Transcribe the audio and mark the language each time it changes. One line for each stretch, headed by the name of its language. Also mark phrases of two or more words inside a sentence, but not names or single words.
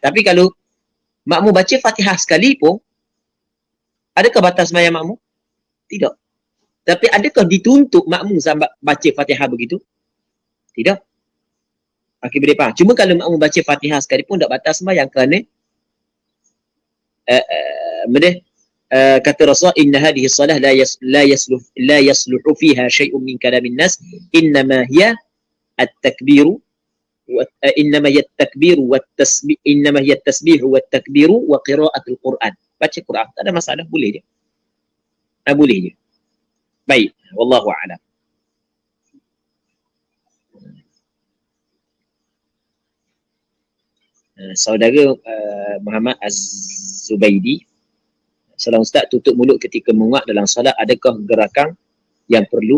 Malay: Tapi kalau makmum baca Fatihah sekali pun, adakah batas sembahyang makmum? Tidak. Tapi adakah dituntut makmum sampai baca Fatihah begitu? Tidak. Okey, boleh faham. Cuma kalau makmum baca Fatihah sekali pun tak batal sembahyang kerana benda kata Rasul,
Arabic: إن هذه الصلاة لا يصلح فيها شيء من كلام الناس, إنما هي التكبير إنما هي التكبير والتسبيح إنما هي التسبيح والتكبير وقراءة القرآن.
Malay: Baca Quran tak ada masalah, boleh je. Boleh je. Baik,
Arabic: والله أعلم.
Malay: Saudara Muhammad Az-Zubaidi, salam Ustaz, tutup mulut ketika menguat dalam solat, adakah gerakan yang perlu?